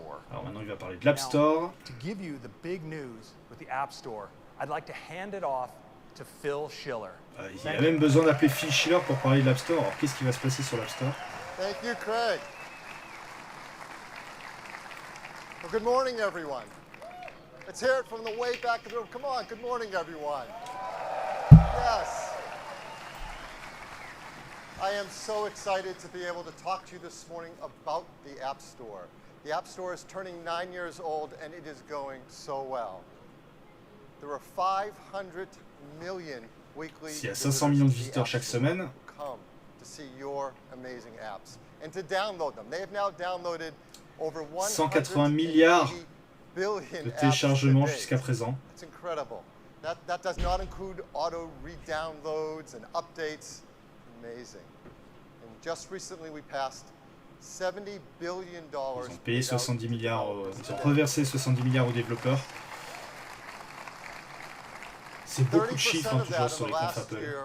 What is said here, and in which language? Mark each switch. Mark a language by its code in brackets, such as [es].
[fr] Alors maintenant, il va parler de l'App Store. Il a même besoin d'appeler Phil Schiller pour parler de l'App Store. Alors qu'est-ce qui va se passer sur l'App Store? [en] Thank you, Craig. Well, good morning, everyone. Let's hear it from the way back of the room. Come on, good morning, everyone. Yes. I am so excited to be able to talk to you this morning about the App Store. The App Store is turning 9 years old, and it is going so well. There are 500 million weekly [fr] S'il y a 500 millions de visiteurs chaque semaine, [en] come to see your amazing apps and to download them. They have now downloaded over [fr] 180 milliards de téléchargements jusqu'à présent. [en] It's incredible. That does not include auto re-downloads and updates. Amazing. And just recently we passed $70 billion. [fr] Ils ont payé 70 milliards, ils ont reversé 70 milliards aux développeurs. C'est beaucoup de chiffres hein, toujours sur les confs Apple.